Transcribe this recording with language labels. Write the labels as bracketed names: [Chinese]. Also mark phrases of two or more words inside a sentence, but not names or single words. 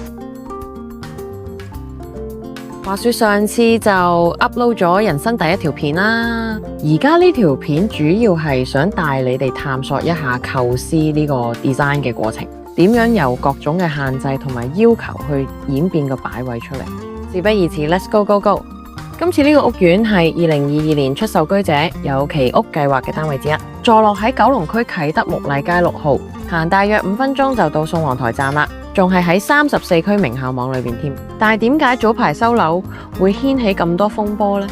[Cantonese] 話說上次就 upload 咗人生第一條片啦，而家呢條片主要係想帶你哋探索一下構思呢個 design 嘅過程，點樣由各種嘅限制同埋要求去演變個擺位出嚟。事不宜遲 [English] ，Let's go go go！ [Cantonese] 今次呢個屋苑係2022年出售居者有其屋計劃嘅單位之一，坐落喺九龍區啟德木禮街6號，行大約5分鐘就到宋皇臺站啦，仲係喺34區名校網裏邊添。但係點解早排收樓會掀起咁多風波呢？